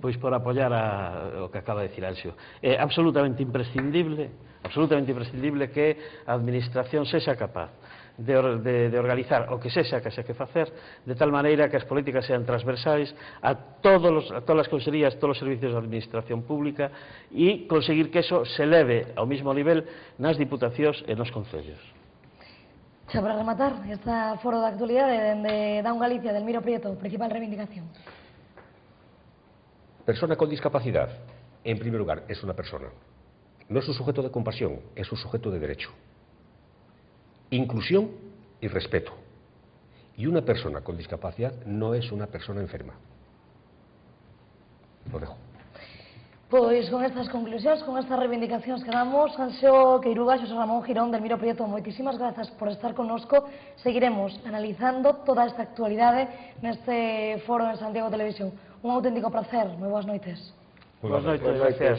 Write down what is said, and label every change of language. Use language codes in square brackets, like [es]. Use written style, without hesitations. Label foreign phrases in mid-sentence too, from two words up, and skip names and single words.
[gl] Pois por apoiar o que acaba de decir Anxo. É absolutamente imprescindible que a Administración sexa capaz de organizar o que sexa que facer, de tal maneira que as políticas sean transversais a todas as consellerías, todos os servicios de administración pública e conseguir que eso se leve ao mesmo nivel nas diputacións e nos concellos. Xa para rematar, este foro de actualidade dende Daun Galicia, del Miro Prieto, principal reivindicación. [es] Persona con discapacidad, en primer lugar, es una persona. No es un sujeto de compasión, es un sujeto de derecho. Inclusión y respeto. Y una persona con discapacidad no es una persona enferma. Lo dejo. [gl] Pois con estas conclusións, con estas reivindicacións que damos, Anxo Queiruga, Xosé Ramón Girón, del Miro Prieto, moitísimas grazas por estar connosco. Seguiremos analizando toda esta actualidade neste foro en Santiago Televisión. Un auténtico placer. Moi boas noites. Boas noites, gracias.